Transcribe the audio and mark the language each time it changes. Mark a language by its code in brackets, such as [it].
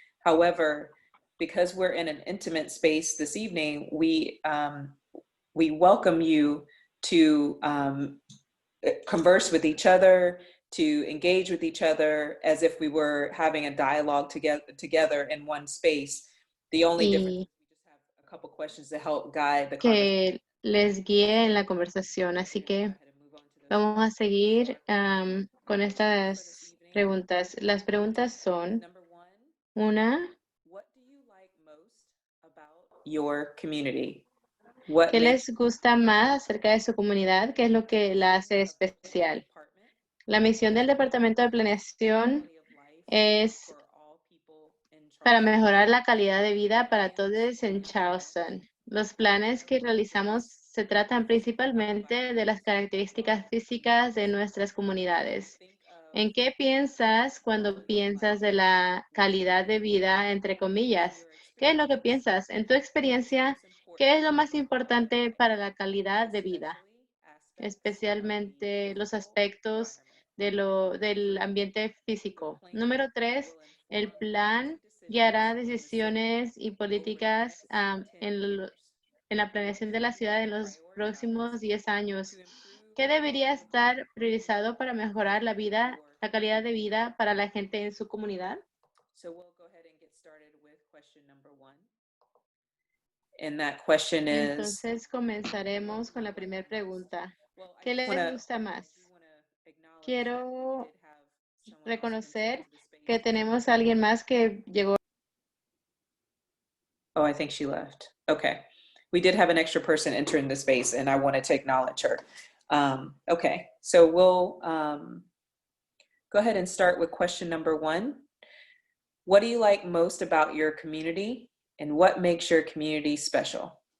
[en] However, because we're in an intimate space this evening, we welcome you to converse with each other, to engage with each other as if we were having a dialogue together in one space. The only difference is we just have a couple questions to help guide the conversation. [es] Que les guíe en la conversación, así que vamos a seguir con estas preguntas. Las preguntas son, una, [en] What do you like most about your community? [es] ¿qué les gusta más acerca de su comunidad? ¿Qué es lo que la hace especial? La misión del Departamento de Planeación es para mejorar la calidad de vida para todos en Charleston. Los planes que realizamos se tratan principalmente de las características físicas de nuestras comunidades. ¿En qué piensas cuando piensas de la calidad de vida, entre comillas? ¿Qué es lo que piensas? En tu experiencia, ¿qué es lo más importante para la calidad de vida? Especialmente los aspectos del ambiente físico. Número 3, el plan guiará decisiones y políticas en la planeación de la ciudad en los próximos 10 años. ¿Qué debería estar priorizado para mejorar la calidad de vida para la gente en su comunidad? [en] So we'll go ahead and get started with question number 1. And that question is, [es] Entonces comenzaremos con la primera pregunta. ¿Qué les gusta más? Quiero reconocer que tenemos a alguien más que llegó. [en] oh, I think she left. Okay. We did have an extra person entering the space and I wanted to acknowledge her. Okay, so we'll go ahead and start with question number 1. What do you like most about your community and what makes your community special?